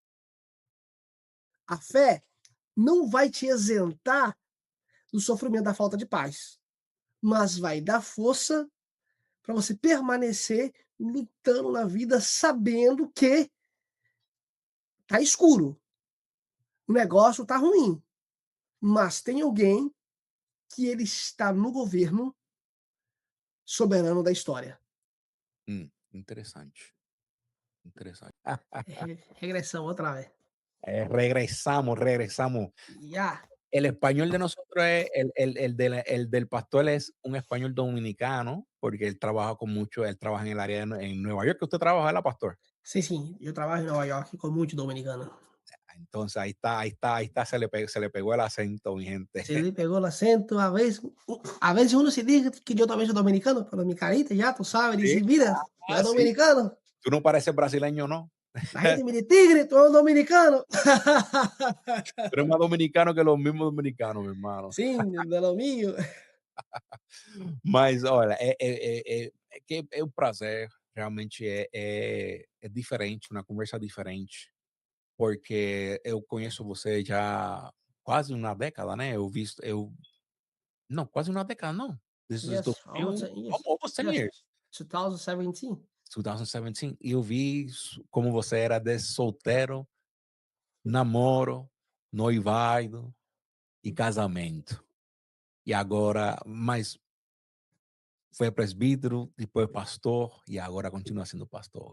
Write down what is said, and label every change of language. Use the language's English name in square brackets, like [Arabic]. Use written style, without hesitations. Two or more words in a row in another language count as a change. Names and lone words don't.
[Portuguese] A fé não vai te isentar do sofrimento da falta de paz, mas vai dar força para você permanecer lutando na vida, sabendo que tá escuro, o negócio tá ruim, mas tem alguém que ele está no governo soberano da história. Interessante, interessante. Regressão outra vez. [Spanish] Regresamos. Ya. El español de nosotros es el del pastor es un español dominicano, porque él trabaja en el área en Nueva York, que usted trabaja, ¿verdad, pastor? [Portuguese] Sim, sim, eu trabalho em Nova York com muito dominicano. [Spanish] Entonces ahí está, se le pegó el acento, mi gente. [Portuguese] Se ele pegou o acento, [Spanish] a veces uno se dice que yo también soy dominicano, pero mi carita ya, tú sabes, Sí, dice, mira, tú eres sí. dominicano. Tú no pareces brasileño, ¿no? La gente me dice, tigre, tú eres dominicano. Tú eres más dominicano que los mismos dominicanos, mi hermano. Sim, de lo mío. [Portuguese] Mas olha, é que é um prazer, realmente é diferente, uma conversa diferente, porque eu conheço você já quase uma década, né, eu não, quase uma década não, [English] this is Yes, almost 2000, 10 years. almost 10 Yes, years, 2017. 2017, [Portuguese] e eu vi como você era de solteiro, namoro, noivado e casamento. E agora mas foi presbítero, depois pastor e agora continua sendo pastor.